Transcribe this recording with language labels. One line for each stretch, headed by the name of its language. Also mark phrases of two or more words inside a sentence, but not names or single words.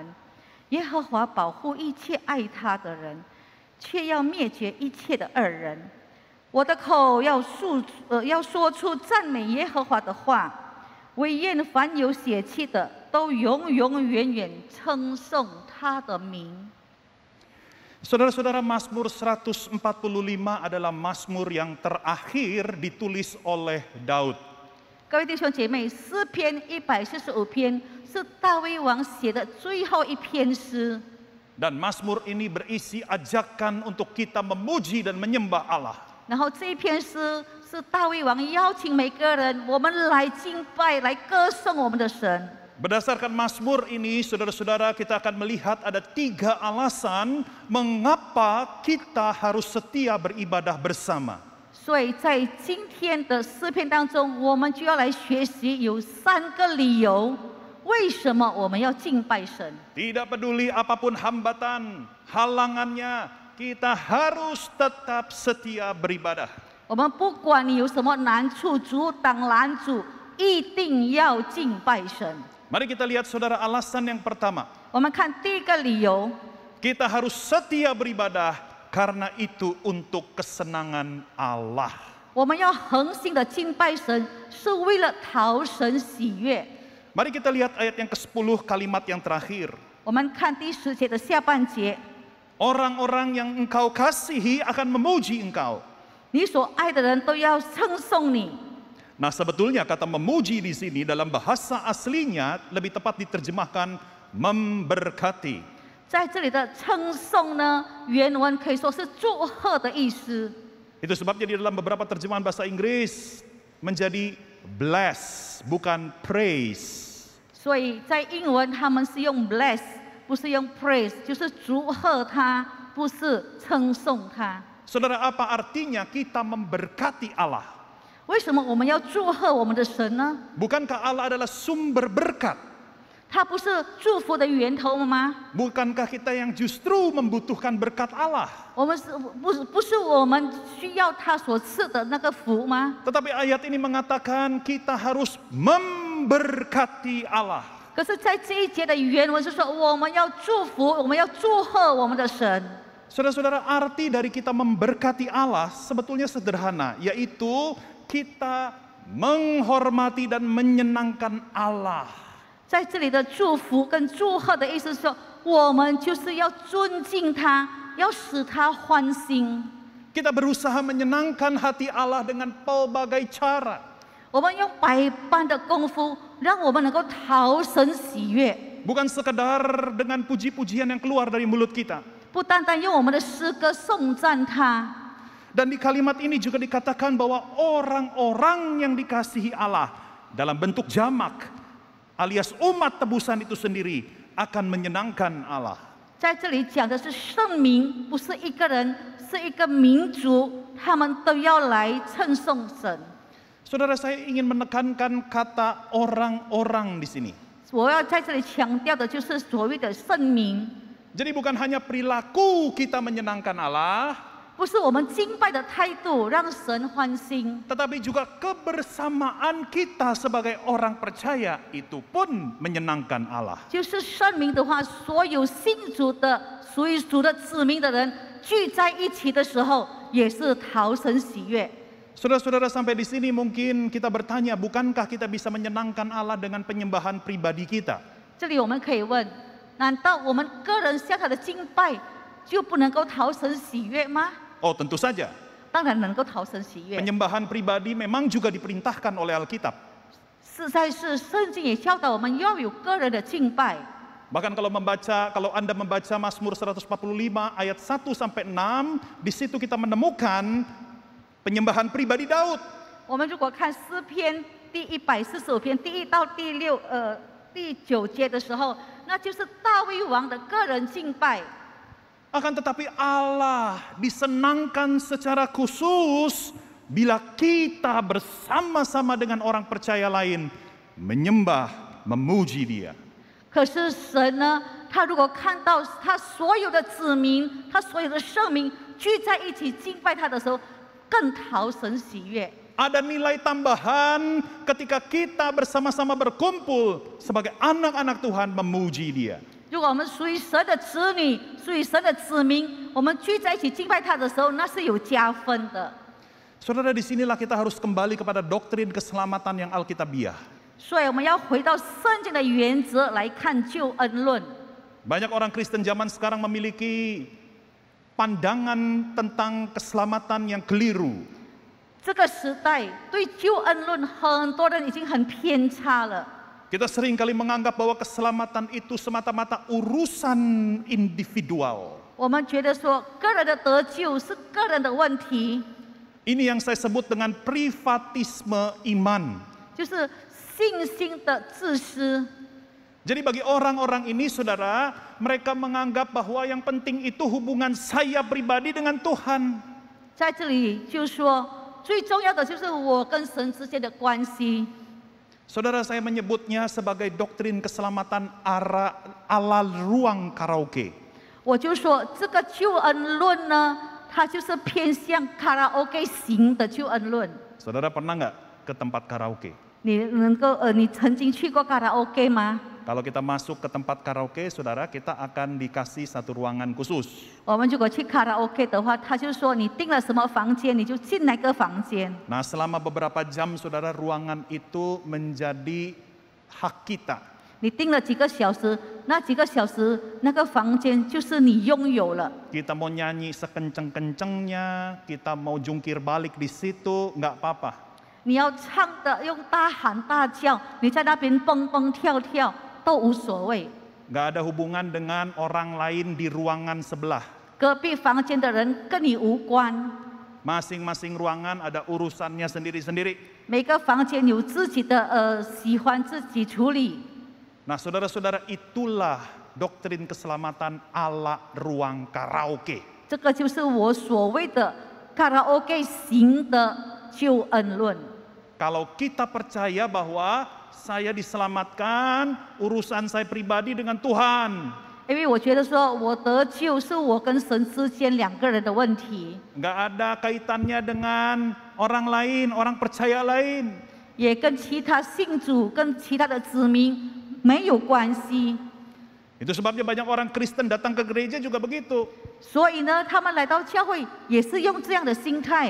Chinese: 耶和华保护一切爱他的人，却要灭绝一切的恶人。我的口要说出赞美耶和华的话，惟愿凡有血气的都永永远远称颂他的名。
Indonesian: Saudara-saudara, Mazmur 145 adalah Mazmur yang terakhir ditulis oleh Daud.
Chinese: 各位弟兄姐妹，诗篇145篇是大卫王写的最后一篇诗。
Indonesian: Dan Mazmur ini berisi ajakan untuk kita memuji dan menyembah Allah.
Chinese: 然后这一篇诗是大卫王邀请每个人，我们来敬拜，来歌颂我们的神。
Indonesian: Berdasarkan Mazmur ini, saudara-saudara, kita akan melihat ada 3 alasan mengapa kita harus setia beribadah bersama.
Chinese: 所以在今天的诗篇当中，我们就要来学习有3个理由，为什么我们要敬拜神。
Indonesian: Tidak peduli apapun hambatan, halangannya, kita harus tetap setia beribadah.
Chinese: 我们不管你有什么难处、阻挡、拦阻，一定要敬拜神。
Indonesian: Mari kita lihat saudara alasan yang pertama.
Chinese: 我们看第一个理由，
Indonesian: Kita harus setia beribadah karena itu untuk kesenangan Allah.
Chinese: 我们要恒心的敬拜神，是为了讨神喜悦。
Indonesian: Mari kita lihat ayat yang ke-10 kalimat yang terakhir.
Chinese: 我们看第10节的下半节，
Indonesian: Orang-orang yang engkau kasihi akan memuji engkau.
Chinese: 你所爱的人都要称颂你。
Indonesian: Nah, sebetulnya kata memuji di sini dalam bahasa aslinya lebih tepat diterjemahkan memberkati.
Chinese: 在这里的称颂呢，原文可以说是祝贺的意思。
Indonesian: Itu sebabnya di dalam beberapa terjemahan bahasa Inggris menjadi bless, bukan praise.
Chinese: 所以在英文他们是用 bless， 不是用 praise， 就是祝贺他，不是称颂他。
Indonesian: Saudara, apa artinya kita memberkati Allah?
Chinese: 为什么我们要祝贺我们的神呢？
Indonesian: Bukankah Allah adalah sumber berkat?
Chinese: 他不是祝福的源头吗？
Indonesian: Bukankah kita yang justru membutuhkan berkat Allah?
Chinese: 我们不是我们需要他所赐的那个福吗？
Indonesian: Tetapi ayat ini mengatakan kita harus memberkati Allah.
Chinese: 可是，在这一节的原文是说，我们要祝福，我们要祝贺我们的神。
Indonesian: Saudara-saudara, arti dari kita memberkati Allah sebetulnya sederhana, yaitu kita menghormati dan menyenangkan Allah.
Chinese: 在这里的祝福跟祝贺的意思是说，我们就是要尊敬他，要使他欢心。
Indonesian: Kita berusaha menyenangkan hati Allah dengan pelbagai cara.
Chinese: 我们用百般的功夫，让我们能够讨神喜悦。
Indonesian: Bukan sekedar dengan puji-pujian yang keluar dari mulut kita.
Chinese: 不单单用我们的诗歌颂赞他。
Indonesian: Dan di kalimat ini juga dikatakan bahwa orang-orang yang dikasihi Allah dalam bentuk jamak alias umat tebusan itu sendiri akan menyenangkan Allah.
Chinese: 在这里讲的是圣民，不是一个人，是一个民族，他们都要来称颂神。
Indonesian: Saudara, saya ingin menekankan kata orang-orang di sini.
Chinese: 我要在这里强调的就是所谓的圣民。
Indonesian: Jadi bukan hanya perilaku kita menyenangkan Allah,
Chinese: 不是我们敬拜的态度让神欢心，
Indonesian: tetapi juga kebersamaan kita sebagai orang percaya itu pun menyenangkan Allah.
Chinese: 就是圣名的话，所有信主的、属于主的子民的人聚在一起的时候，也是讨神喜悦。
Indonesian: Saudara-saudara, sampai di sini mungkin kita bertanya, bukankah kita bisa menyenangkan Allah dengan penyembahan pribadi kita?
Chinese: 这里我们可以问：难道我们个人向他的敬拜就不能够讨神喜悦吗？
Indonesian: Oh, tentu saja.
Chinese: 当然能够讨神喜悦。
Indonesian: Penyembahan pribadi memang juga diperintahkan oleh Alkitab.
Chinese: 实在是圣经也教导我们要有个人的敬拜。
Indonesian: Bahkan kalau Anda membaca Mazmur 145 ayat 1 sampai 6, di situ kita menemukan penyembahan pribadi Daud.
Chinese: 我们如果看诗篇第145篇第1到第9节的时候，那就是大卫王的个人敬拜。
Indonesian: Akan tetapi Allah disenangkan secara khusus bila kita bersama-sama dengan orang percaya lain menyembah, memuji Dia.
Chinese: 可是神呢，他如果看到他所有的子民，他所有的圣民聚在一起敬拜他的时候，更讨神喜悦。
Indonesian: Ada nilai tambahan ketika kita bersama-sama berkumpul sebagai anak-anak Tuhan memuji Dia.
Chinese: 如果我们属于神的子女，属于神的子民，我们聚在一起敬拜他的时候，那是有加分的。
Indonesian: Saudara, disinilah kita harus kembali kepada doktrin keselamatan yang alkitabiah.
Chinese: 所以我们要回到圣经的原则来看救恩论。
Indonesian: Banyak orang Kristen zaman sekarang memiliki pandangan tentang keselamatan yang keliru.
Chinese: 这个时代对救恩论，很多人已经很偏差了。
Indonesian: Kita seringkali menganggap bahwa keselamatan itu semata-mata urusan individual.
Chinese: 我们觉得说，个人的得救是个人的问题，
Indonesian: Ini yang saya sebut dengan privatisme iman.
Chinese: 就是信心的自私。
Indonesian: Jadi bagi orang-orang ini, saudara, mereka menganggap bahwa yang penting itu hubungan saya pribadi dengan Tuhan.
Chinese: 在这里就说，最重要的就是我跟神之间的关系。
Indonesian: Saudara, saya menyebutnya sebagai doktrin keselamatan ala ruang karaoke.
Chinese: 我就说，这个救恩论呢，它就是偏向卡拉 OK 型的救恩论。
Indonesian: Saudara pernah nggak ke tempat karaoke?
Chinese: 你曾经去过卡拉 OK 吗？
Indonesian: Kalau kita masuk ke tempat karaoke, saudara, kita akan dikasih satu ruangan khusus.
Chinese: 我们如果去卡拉 OK 的话，他就说你订了什么房间，你就进那个房间。
Indonesian: Nah, selama beberapa jam, saudara, ruangan itu menjadi hak kita.
Chinese: 你订了几个小时，那几个小时那个房间就是你拥有了。
Indonesian: Kita mau nyanyi sekenceng-kencengnya, kita mau jungkir balik di situ, nggak apa-apa.
Chinese: 你要唱的用大喊大叫，你在那边蹦蹦跳跳都无所谓。
Indonesian: Nggak ada hubungan dengan orang lain di ruangan sebelah.
Chinese: 隔壁房间的人跟你无关，
Indonesian: Masing-masing ruangan ada urusannya sendiri-sendiri.
Chinese: 每个房间有自己的喜欢自己处理。
Indonesian: Nah, saudara-saudara, itulah doktrin keselamatan ala ruang karaoke.
Chinese: 这个就是我所谓的卡拉 OK 型的救恩论。
Indonesian: Kalau kita percaya bahwa saya diselamatkan, urusan saya pribadi dengan Tuhan.
Chinese: 因为我觉得说，我得救是我跟神之间两个人的问题，
Indonesian: Nggak ada kaitannya dengan orang lain, orang percaya lain.
Chinese: 也跟其他信主、跟其他的子民没有关系。
Indonesian: Itu sebabnya banyak orang Kristen datang ke gereja juga begitu.
Chinese: 所以呢，他们来到教会也是用这样的心态。